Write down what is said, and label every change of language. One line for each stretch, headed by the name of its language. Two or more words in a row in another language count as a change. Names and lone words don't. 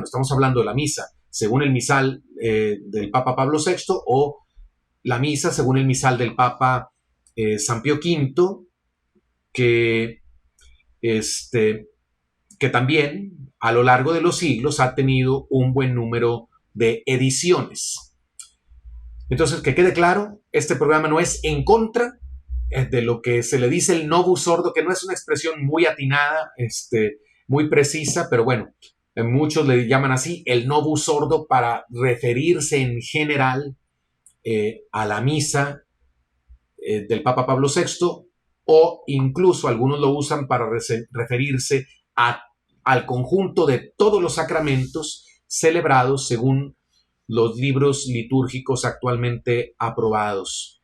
Spanish: Estamos hablando de la misa según el misal del Papa Pablo VI o la misa según el misal del Papa San Pío V, que, que también a lo largo de los siglos ha tenido un buen número de ediciones. Entonces, que quede claro, este programa no es en contra de lo que se le dice el
Latin: novus ordo,
Spanish: que no es una expresión muy atinada, muy precisa, pero bueno, muchos le llaman así el
Latin: novus ordo
Spanish: para referirse en general a la misa del Papa Pablo VI, o incluso algunos lo usan para referirse al conjunto de todos los sacramentos celebrados según los libros litúrgicos actualmente aprobados.